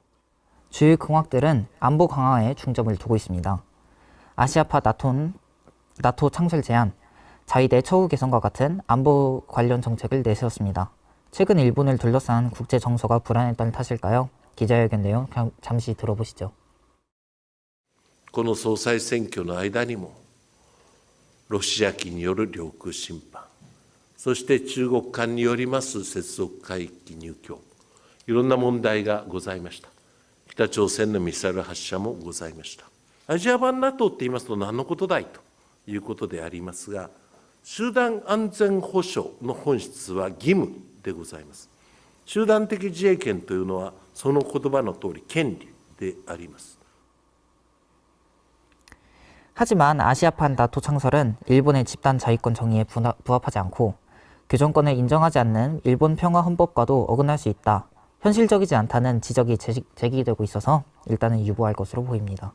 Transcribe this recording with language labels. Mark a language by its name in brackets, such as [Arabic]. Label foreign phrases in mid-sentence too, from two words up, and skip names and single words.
[Korean] 주요 공약들은 안보 강화에 중점을 두고 있습니다. 아시아파 나토 창설 제안, 자위대 처우 개선과 같은 안보 관련 정책을 내세웠습니다. 최근 일본을 둘러싼 국제 정서가 불안했던 탓일까요? 기자회견 내용 잠시 들어보시죠. [Japanese] この総裁選挙の間にもロシア機による領空侵犯、そして中国艦によります接続海域入境、いろんな問題がございました。北朝鮮のミサイル発射もございました。アジア版 NATO って言いますと何のことだいということでありますが、集団安全保障の本質は義務でございます。集団的自衛権というのはその言葉の通り権利であります。 [Korean] 하지만 아시아판 나토 창설은 일본의 집단 자위권 정의에 부합하지 않고 교정권을 인정하지 않는 일본 평화 헌법과도 어긋날 수 있다. 현실적이지 않다는 지적이 제기되고 있어서 일단은 유보할 것으로 보입니다.